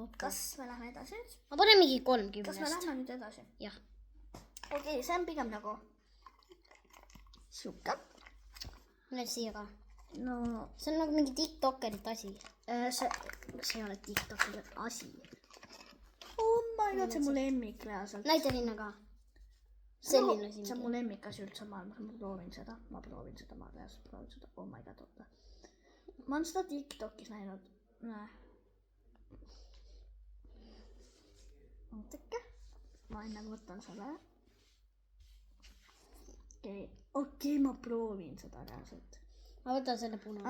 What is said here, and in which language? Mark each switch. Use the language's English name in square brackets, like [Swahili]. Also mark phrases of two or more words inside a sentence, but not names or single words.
[Estonian] Kas me lähme edasi nüüd? Ma panen mingi 30. Kas me lähme nüüd edasi? Jah. Okei, see on pigem nagu siuke. Nüüd siia ka. No, see on nagu mingi TikTokerite asi. see ei ole TikTokerite asi. [English] Oh my god, [Estonian] see on mu lemmik reaalselt. Näita sinna ka. Selline see on mu lemmik asi üldse maailmas. Ma proovin seda. Ma reaalselt proovin seda. [English] Oh my god, [Estonian] oota. Ma olen seda TikTokis näinud. Ootake. Ma enne võtan selle. Okei, ma proovin seda reaalselt. ma võtan selle punase.